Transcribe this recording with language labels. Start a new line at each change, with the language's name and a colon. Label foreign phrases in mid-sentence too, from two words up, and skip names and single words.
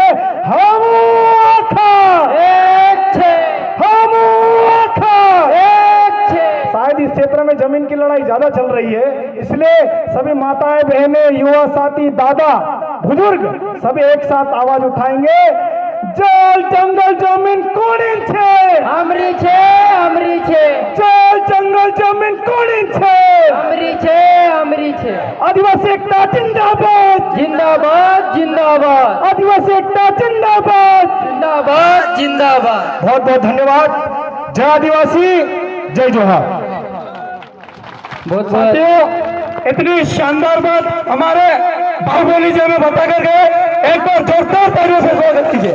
Hindi: हम शायद इस क्षेत्र में जमीन की लड़ाई ज्यादा चल रही है, इसलिए सभी माताएं बहनें युवा साथी दादा बुजुर्ग सभी एक साथ आवाज उठाएंगे।
Bhili: जल जंगल जमीन कोणी छे, हमरी छे, हमरी छे, जल जंगल जमीन कोणी छे, हमरी छे, हमरी छे,
Hindi: आदिवासी एकता जिंदाबाद, जिंदाबाद जिंदाबाद, आदिवासी एकता जिंदाबाद, जिंदाबाद जिंदाबाद। बहुत बहुत धन्यवाद। जय आदिवासी, जय जोहार। बहुत साथियों, इतनी शानदार बात हमारे बाहुबली जी में बता कर गए, एक बार जोरदार तालियों से स्वागत कीजिए।